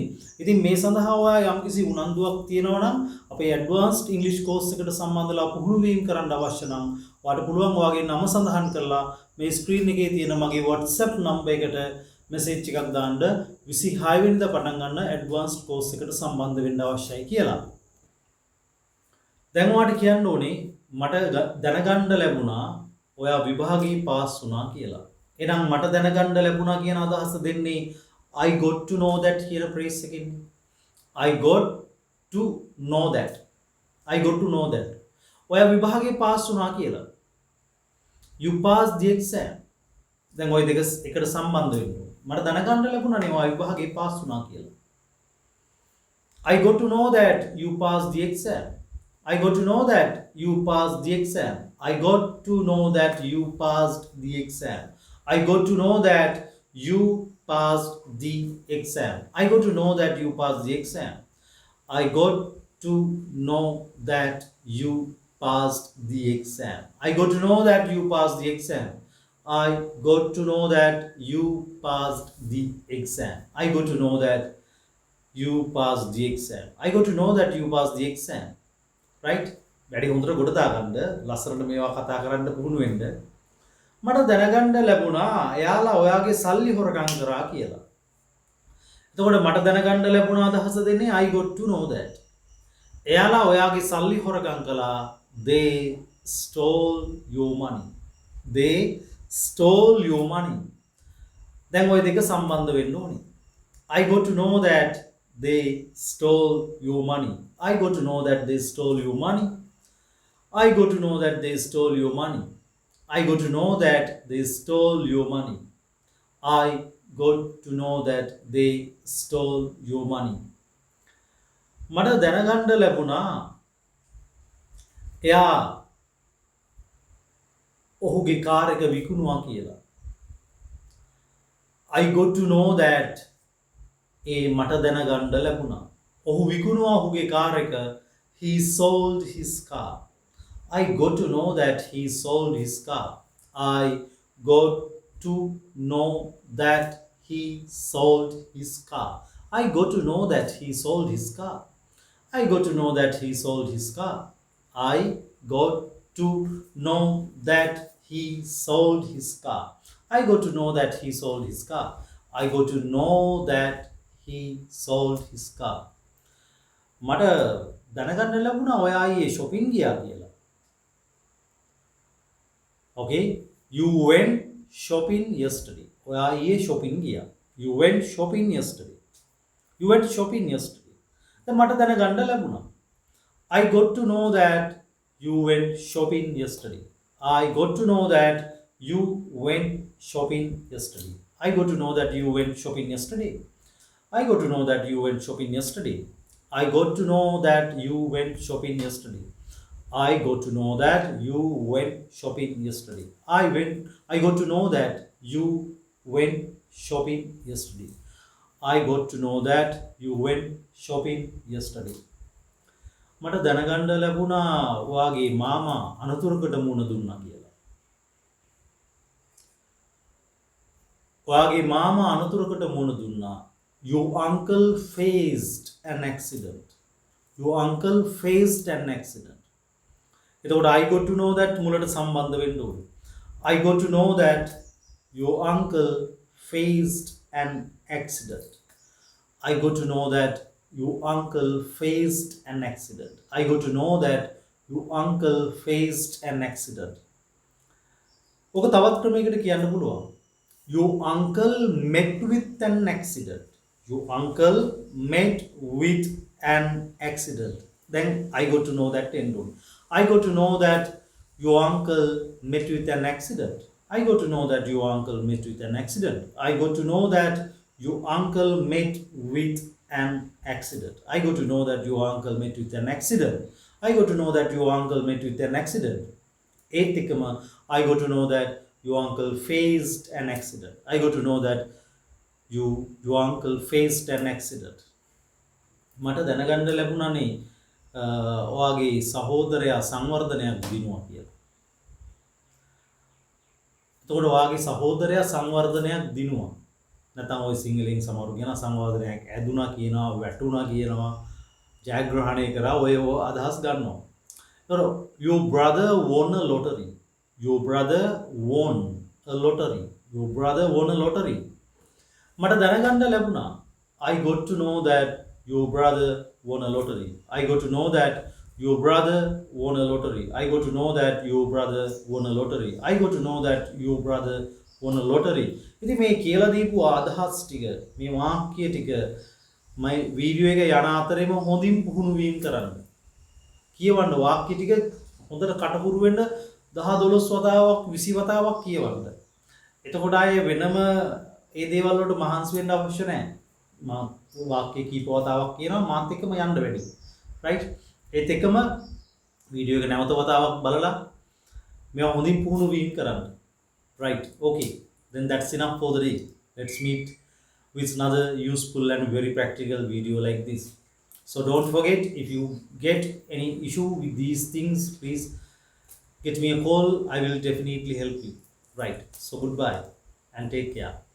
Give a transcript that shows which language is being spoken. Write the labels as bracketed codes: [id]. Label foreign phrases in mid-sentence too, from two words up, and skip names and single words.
[si] ඉතින් මේ සඳහා ඔයා යම්කිසි උනන්දුවක් තියෙනවා නම් අපේ ඇඩ්වාන්ස්ඩ් ඉංග්‍රීසි කෝස් එකට සම්බන්ධලා පුහුණු වීම කරන්න අවශ්‍ය නම් ඔයාලට පුළුවන් ඔයාගේ නම සඳහන් කරලා මේ ස්ක්‍රීන් එකේ තියෙන මගේ WhatsApp නම්බර් එකට මෙසේජ් එකක් දාන්න 26 වෙනිදා පටන් ගන්න ඇඩ්වාන්ස්ඩ් කෝස් එකට සම්බන්ධ වෙන්න අවශ්‍යයි කියලා. දැන් ඔයාලට කියන්න ඕනේ මට දැනගන්න ලැබුණා ඔයා විභාගයේ පාස් වුණා කියලා. එහෙනම් මට දැනගන්න ලැබුණා කියන අදහස දෙන්නේ [en] I got to know that [si] කියන phrase එකකින්. [en] I got to know that. I got to know that. [si] ඔයා විභාගයේ පාස් වුණා කියලා. [en] You passed the exam. [si] දැන් ওই දෙක එකට සම්බන්ධ වෙනවා. මට දැනගන්න ලැබුණානේ ඔයා විභාගයේ පාස් වුණා කියලා. [en] I got to know that you passed the exam. I got to know that you passed the exam. I got to know that you passed the exam. I got to know that you passed the exam. I got to know that you passed the exam. I got to know that you passed the exam. I got to know that you passed the exam. I got to know that you passed the exam. I got to know that you passed the exam. I got to know that you passed the exam. Right? [si] වැඩි හොඳට ගොඩ දාගන්න ලස්සනට මේවා කතා කරන්න පුහුණු වෙන්න. මට දැනගන්න ලැබුණා එයාලා ඔයාගේ සල්ලි හොරකම් කරා කියලා. එතකොට මට දැනගන්න ලැබුණ අදහස දෙන්නේ [en] I got to know that. [si] එයාලා ඔයාගේ සල්ලි හොරකම් කළා. [en] They stole your money. They stole your money. [si] දැන් ওই දෙක සම්බන්ධ වෙන්න ඕනේ. [en] I got to know that they stole your money. I got to know that they stole your money. I got to know that they stole your money. I got to know that they stole your money. I got to know that they stole your money. [si] මට දැනගන්න ලැබුණා එයා ඔහුගේ කාර් එක විකුණුවා කියලා. [en] I got to know that [si] ඒ මට දැනගන්න ලැබුණා. ඔහු විකුණුවා ඔහුගේ කාර් එක. [en] He sold his car. I got to know that he sold his car. I got to know that he sold his car. I got to know that he sold his car. I got to know that he sold his car. I got to know that he sold his car. I got to know that he sold his car. I got to know that he sold his car. [si] මට දැනගන්න ලැබුණා ඔයා ඊයේ shopping ගියා කියලා. [en] Okay, you went shopping yesterday. [si] ඔයා ඊයේ shopping ගියා. [en] You went shopping yesterday. You went shopping yesterday. [si] දැන් මට දැනගන්න ලැබුණා. [en] I got to know that you went shopping yesterday. I got to know that you went shopping yesterday. I got to know that you went shopping yesterday. I got to know that you went shopping yesterday. I got to know that you went shopping yesterday. I got to know that you went shopping yesterday. I got to know that you went shopping yesterday. I got to know that you went shopping yesterday. [si] මට දැනගන්න ලැබුණා ඔයාගේ මාමා අනතුරකට මුහුණ දුන්නා කියලා. ඔයාගේ මාමා අනතුරකට මුහුණ දුන්නා. [en] Your uncle faced an accident. Your uncle faced an accident. [si] එතකොට [en] I got to know that [si] මුලට සම්බන්ධ වෙන්න ඕනේ. [en] I got to know that your uncle faced an accident. I got to know that your uncle faced an accident. I got to know that your uncle faced an accident. [si] ඔක තවත් ක්‍රමයකට කියන්න පුළුවන්. [en] Your uncle met with an accident. Your uncle met with an accident. Then I got to know that end on. I got to know that your uncle met with an accident. I got to know that your uncle met with an accident. I got to know that your uncle met with an accident. I got to know that your uncle met with an accident. I got to know that your uncle met with an accident. [si] ඒත් එකම [en] I got to know that your uncle faced an accident. I got to know that your uncle faced an accident. [si] මට දැනගන්න ලැබුණානේ ඔයාගේ සහෝදරයා සංවර්ධනයක් දිනුවා කියලා. එතකොට ඔයාගේ සහෝදරයා සංවර්ධනයක් දිනුවා. නැත්නම් ওই සිංහලෙන් සමහරු කියන සංවර්ධනයක් ඇදුනා කියනවා, වැටුණා කියනවා, ජයග්‍රහණය කරා ඔය අදහස් ගන්නවා. [en] එතකොට your brother won a lottery. Your brother won a lottery. Your brother won a lottery. [si] මට දැනගන්න ලැබුණා. [en] I got to know that your brother won a lottery. I got to know that your brother won a lottery. I got to know that your brother won a lottery. I got to know that your brother won a lottery. [si] ඉතින් මේ කියලා දීපු අදහස් ටික මේ වාක්‍ය ටික මම වීඩියෝ එක යන අතරේම හොඳින් පුහුණු වීම කරන්න. කියවන්න වාක්‍ය ටික හොඳට කටහුරු වෙන්න 10 12 වතාවක් 20 වතාවක් කියවන්න. එතකොට ආයේ වෙනම ඒ දේවල් වලට මහන්සි වෙන්න අවශ්‍ය නැහැ. මම වාක්‍ය කීප වතාවක් කියනවා මාත් එක්කම යන්න වැඩි. රයිට්? ඒත් එක්කම වීඩියෝ එක නැවත වතාවක් බලලා මේවා හොඳින් පුහුණු වීම කරන්න. [en] Right, okay, then that's enough for the day. Let's meet with another useful and very practical video like this. So don't forget, if you get any issue with these things, please get me a call. I will definitely help you. Right, so goodbye and take care.